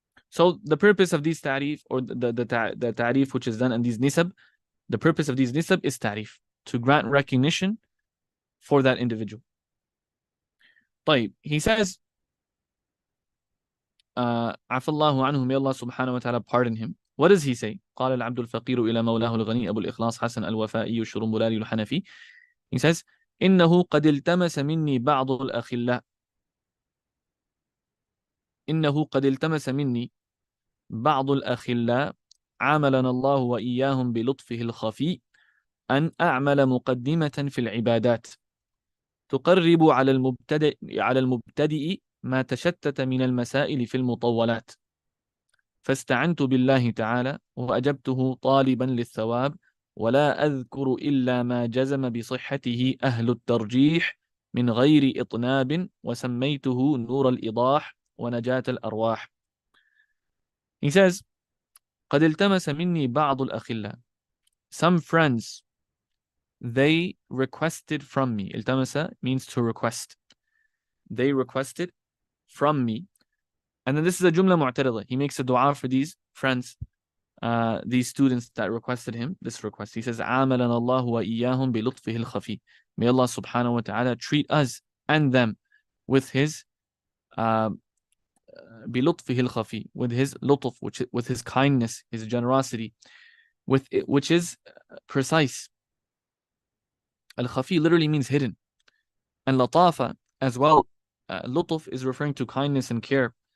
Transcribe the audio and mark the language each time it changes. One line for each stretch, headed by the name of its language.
English: So the purpose of these ta'rif, or the ta'rif which is done in these nisab, the purpose of these nisab is ta'rif, to grant recognition for that individual. طيب, he says,
Arabic: عفى الله عنه,
English: may Allah subhanahu wa ta'ala pardon him. What does he say?
Arabic: قال العبد الفقير إلى مولاه الغني أبو الإخلاص حسن الوفائي الشرنبلالي الحنفي.
English: He says,
Arabic: إنه قد التمس مني بعض الأخلاء. إنه قد التمس مني بعض الأخلاء عاملنا الله وإياهم بلطفه الخفي أن أعمل مقدمة في العبادات تقرب على المبتدئ ما تشتت من المسائل في المطولات، فاستعنت بالله تعالى وأجبته طالبا للثواب، ولا أذكر إلا ما جزم بصحته أهل الترجيح من غير إطناب، وسميته نور الإيضاح ونجاة الأرواح.
English: He says,
Arabic: قد التمس مني بعض الأخلاء.
English: Some friends, they requested from me. Iltamasa means to request. They requested from me. And then this is a jumla mu'tarida. He makes a dua for these friends, these students that requested him this request. He says,
Arabic: عَامَلَنَا اللَّهُ وَإِيَّاهُمْ بِلُطْفِهِ الْخَفِي.
English: May Allah subhanahu wa ta'ala treat us and them with his
Arabic: بِلُطْفِهِ الْخَفِي,
English: with his lutf, with his kindness, his generosity, which is precise. Al-Khafi literally means hidden. And Latafa as well, lutf is referring to kindness and care.